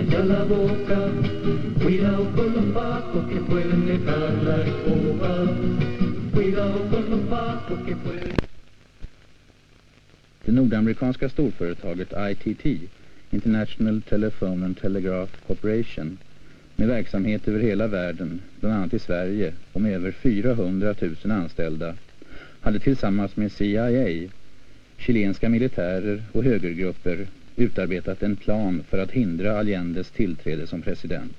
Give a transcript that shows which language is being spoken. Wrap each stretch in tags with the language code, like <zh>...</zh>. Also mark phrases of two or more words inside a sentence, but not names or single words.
<es>la boca. Cuidado con los pacos que pueden dejar la escoba. Cuidado con los pacos que pueden...</es> <sv>Det nordamerikanska storföretaget ITT, International Telephone and Telegraph Corporation, med verksamhet över hela världen, bland annat i Sverige, och med över 400 000 anställda, hade tillsammans med CIA, chilenska militärer och högergrupper utarbetat en plan för att hindra Allendes tillträde som president.</sv>